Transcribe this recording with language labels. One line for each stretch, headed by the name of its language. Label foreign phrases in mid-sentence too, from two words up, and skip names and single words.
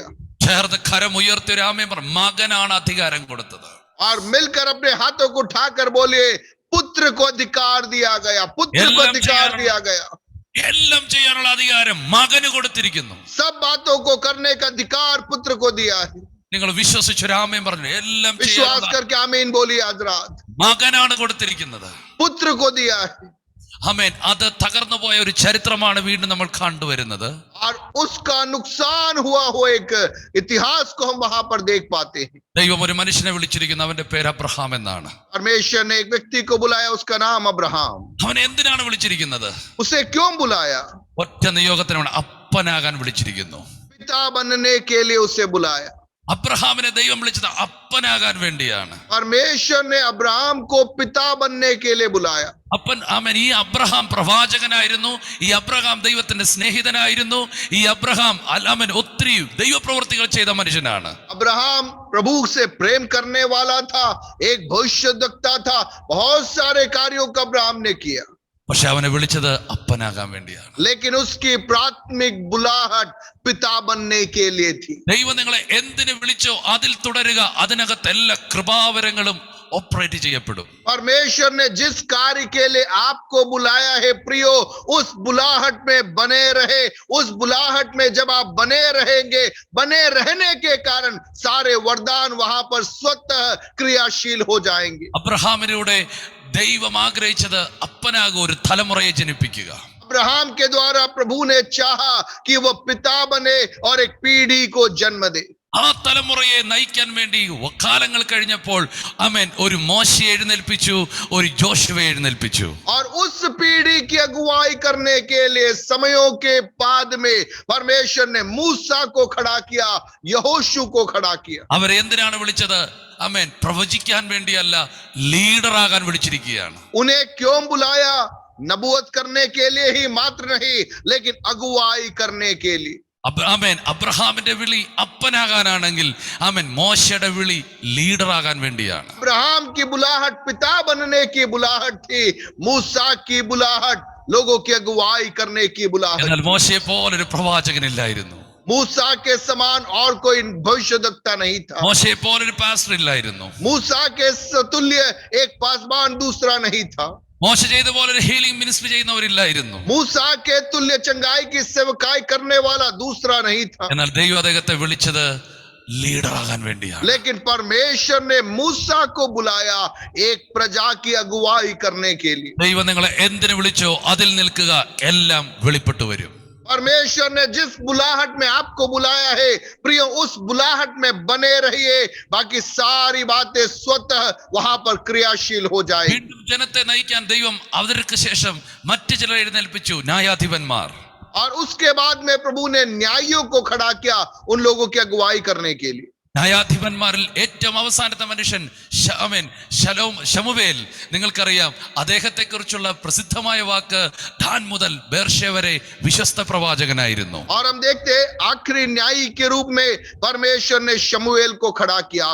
Malayalam: ചേർന്ന് കരം ഉയർത്തി ഒരു ആമേൻ പറ. മകനാണ് അധികാരം കൊടുത്തത്.
Hindi: और मिलकर अपने हाथों को उठाकर बोलिए, पुत्र को अधिकार दिया गया, पुत्र को अधिकार दिया गया.
Malayalam: എല്ലാം ചെയ്യാനുള്ള അധികാരം മകന് കൊടുത്തിരിക്കുന്നു.
Hindi: सब बातों को करने का अधिकार पुत्र को दिया है.
Malayalam: നിങ്ങൾ വിശ്വസിച്ചൊരു ആമേൻ പറഞ്ഞു. എല്ലാം
Hindi: विश्वास करके आमीन बोलिए आज रात.
Malayalam: മകനാണ് കൊടുത്തിരിക്കുന്നത്.
Hindi: पुत्र को दिया है
Malayalam: ആമേൻ. അത് തകർന്നു പോയ ഒരു ചരിത്രമാണ് വീണ്ടും നമ്മൾ കണ്ടുവരുന്നത്.
Hindi: और उसका नुकसान हुआ हो एक इतिहास को हम वहां पर देख पाते हैं.
Malayalam: ദൈവം ഒരു മനുഷ്യനെ വിളിച്ചിരിക്കുന്നു. അവന്റെ പേര് അബ്രഹാം എന്നാണ്.
Hindi: परमेश्वर ने एक व्यक्ति को बुलाया, उसका नाम अब्राहम.
Malayalam: അവനെ എന്തിനാണ് വിളിച്ചിരിക്കുന്നത്?
Hindi: उसे क्यों बुलाया?
Malayalam: ഒറ്റ നിയോഗത്തിനാണ്. അപ്പനാകാൻ വിളിച്ചിരിക്കുന്നു.
Hindi: पिता बनने के लिए उसे बुलाया.
Malayalam: അബ്രഹാമിനെ ദൈവം വിളിച്ചത് അപ്പനാകാൻ വേണ്ടിയാണ്.
Hindi: परमेश्वर ने अब्राहम को पिता बनने के लिए बुलाया.
Malayalam: അപ്പൻ ആമേൻ. ഈ അബ്രഹാം പ്രവാചകനായിരുന്നു. ഈ അബ്രഹാം ദൈവത്തിന്റെ സ്നേഹിതനായിരുന്നു. ഈ അബ്രഹാം ആമേൻ ഒത്തിരി ദൈവപ്രവൃത്തികൾ ചെയ്ത മനുഷ്യനാണ്.
Hindi: अब्राहम प्रभु से प्रेम करने वाला था, एक भविष्यद्वक्ता था, बहुत सारे कार्यों का अब्राहम ने किया.
Malayalam: പക്ഷെ അവനെ വിളിച്ചത് അപ്പനാകാൻ വേണ്ടിയാണ്.
Hindi: लेकिन उसकी प्राथमिक बुलाहट पिता बनने के लिए थी.
Malayalam: ദൈവം നിങ്ങളെ എന്തിനു വിളിച്ചോ അതിൽ തുടരുക. അതിനകത്ത് എല്ലാ കൃപാവരങ്ങളും ഓപ്പറേറ്റ് ചെയ്യപ്പെടും.
Hindi: परमेश्वर ने जिस कार्य के लिए आपको बुलाया है प्रियो, उस बुलाहट में बने रहे. उस बुलाहट में जब आप बने रहेंगे, बने रहने के कारण सारे वरदान वहां पर स्वतः क्रियाशील हो जाएंगे.
Malayalam: അബ്രഹാമിലൂടെ ദൈവം ആഗ്രഹിച്ചത് അപ്പനാകുക, ഒരു തലമുറയെ ജനിപ്പിക്കുക.
Hindi: अब्राहम के द्वारा प्रभु ने चाहा कि वह पिता बने और एक पीढ़ी को जन्म दे.
Malayalam: ആ തലമുറയെ നയിക്കാൻ വേണ്ടി കാലങ്ങൾ കഴിഞ്ഞപ്പോൾ ആമേൻ ഒരു മോശയെ എഴുന്നേൽപ്പിച്ചു, ഒരു ജോഷുവയെ എഴുന്നേൽപ്പിച്ചു.
Hindi: और उस पीढ़ी की अगुवाई करने के लिए समयों के बाद में परमेश्वर ने मूसा को खड़ा किया, यहोशू को खड़ा किया.
Malayalam: അവരെ എന്തിനാണ് വിളിച്ചത്? ആമേൻ. പ്രവചിക്കാൻ വേണ്ടിയല്ല, ലീഡറാകാൻ വിളിച്ചിരിക്കുകയാണ്.
Hindi: उन्हें क्यों बुलाया? नबूवत करने के लिए ही मात्र नहीं, लेकिन अगुवाई करने के लिए.
Malayalam: ആമേൻ. അബ്രഹാമിന്റെ വിളി അപ്പനാകാനാണെങ്കിൽ ആമേൻ മോശയുടെ വിളി ലീഡറാകാൻ വേണ്ടിയാണ്.
Hindi: अब्राहम की बुलाहट पिता बनने की बुलाहट थी, मूसा की बुलाहट लोगों की अगुवाई करने की बुलाहट.
Malayalam: എന്നാൽ മോശയെ പോലൊരു പ്രവാചകനില്ലായിരുന്നു.
Hindi: मूसा के समान और कोई भविष्यद्वक्ता नहीं था.
Malayalam: മോശയെ പോലൊരു പാസ്റ്റർ ഇല്ലായിരുന്നു.
Hindi: मूसा के तुल्य एक पासवान दूसरा नहीं था.
Malayalam: മോശ ചെയ്ത പോലെ ഒരു
English: healing ministry
Malayalam: ചെയ്യുന്നവരില്ലായിരുന്നു.
Hindi: मूसा के तुल्य चंगाई की सेवकाई करने वाला दूसरा नहीं था.
Malayalam: എന്നാൽ ദൈവം അദ്ദേഹത്തെ വിളിച്ചത് ലീഡറാകാൻ വേണ്ടിയാണ്.
Hindi: लेकिन परमेश्वर ने मूसा को बुलाया एक प्रजा की अगुवाई करने के लिए.
Malayalam: ദൈവം നിങ്ങളെ എന്തിനു വിളിച്ചോ അതിൽ നിൽക്കുക, എല്ലാം വെളിപ്പെട്ടു വരും.
Hindi: परमेश्वर ने जिस बुलाहट में आपको बुलाया है प्रियो, उस बुलाहट में बने रहिए, बाकी सारी बातें स्वतः वहां पर क्रियाशील हो जाएगी.
Malayalam: വീണ്ടും ജനത്തെ നയിക്കാൻ ദൈവം അവർക്ക് ശേഷം മറ്റു ചിലരെ എഴുന്നേൽപ്പിച്ചു, ന്യായാധിപന്മാർ.
Hindi: और उसके बाद में प्रभु ने न्यायियों को खड़ा किया उन लोगों की अगुवाई करने के लिए.
Malayalam: ന്യായാധിപന്മാരിൽ ഏറ്റവും അവസാനത്തെ മനുഷ്യൻ ശമൂവേൽ. നിങ്ങൾക്കറിയാം അദ്ദേഹത്തെ കുറിച്ചുള്ള പ്രസിദ്ധമായ വാക്ക് ദാൻ മുതൽ ബേർശേവ വരെ വിശ്വസ്ത പ്രവാചകനായിരുന്നു.
Hindi: और हम देखते हैं आखिरी न्यायी के रूप में परमेश्वर ने शमूएल को खड़ा किया.